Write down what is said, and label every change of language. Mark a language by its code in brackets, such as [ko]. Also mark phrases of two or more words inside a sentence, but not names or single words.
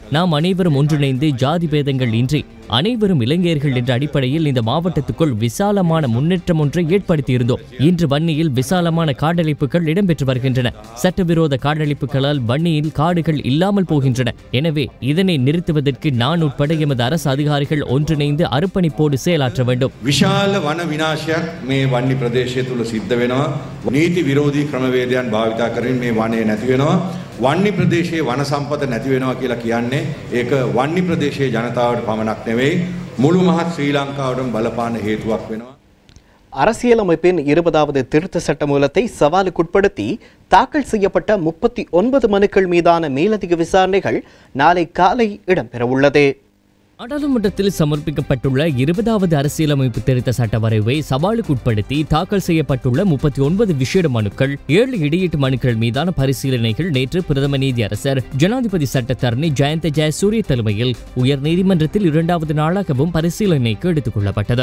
[ta] நாம் அனைவரும் ஒன்றிணைந்து ஜாதி பேதங்கள் இன்றி அனைவரும் இளைஞர்கள் என்ற அடிப்படையில் இந்த மாவட்டத்துக்குள் விசாலமான முன்னேற்றம் ஒன்றை ஏற்படுத்தியிருந்தோம். இன்று வன்னியில் விசாலமான காடழிப்புகள் இடம்பெற்று வருகின்றன. சட்டவிரோத காடழிப்புகளால் வன்னியில் காடுகள் இல்லாமல் போகின்றன. எனவே இதனை நிறுத்துவதற்கு நான் உட்பட எமது அரசு அதிகாரிகள் ஒன்றிணைந்து அர்ப்பணிப்போடு செயலாற்ற வேண்டும். [si] විශාල වන විනාශයක් මේ වන්නි ප්‍රදේශය තුල සිද්ධ වෙනවා. නීති විරෝධී ක්‍රමවේදයන් භාවිත කරමින් මේ වනය නැති වෙනවා. වන්නි ප්‍රදේශයේ වන සම්පත නැති වෙනවා කියලා කියන්නේ ඒක වන්නි ප්‍රදේශයේ ජනතාවට පමණක් නෙවෙයි මුළු මහත් ශ්‍රී ලංකාවටම බලපාන හේතුවක් වෙනවා. [ta] அரசியலமைப்பின் 20வது திருத்த சட்டமூலத்தை சவாலுக்குட்படுத்தி தாக்கல் செய்யப்பட்ட 39 மனுக்கள் மீதான மேலதிக விசாரணைகள் நாளை காலை இடம்பெறவுள்ளது. நாடாளுமன்றத்தில் சமர்ப்பிக்கப்பட்டுள்ள 20வது அரசியலமைப்பு திருத்த சட்ட வரைவை சவாலுக்குட்படுத்தி தாக்கல் செய்யப்பட்டுள்ள 39 விசேட மனுக்கள், 7 இடையீட்டு மனுக்கள் மீதான பரிசீலனைகள் நேற்று பிரதம நீதியரசர் ஜனாதிபதி சட்டத்தரணி ஜயந்த ஜெயசூரிய தலைமையில் உயர் நீதிமன்றத்தில் 2வது நாளாகவும் பரிசீலனைக்கு எடுத்துக் கொள்ளப்பட்டது.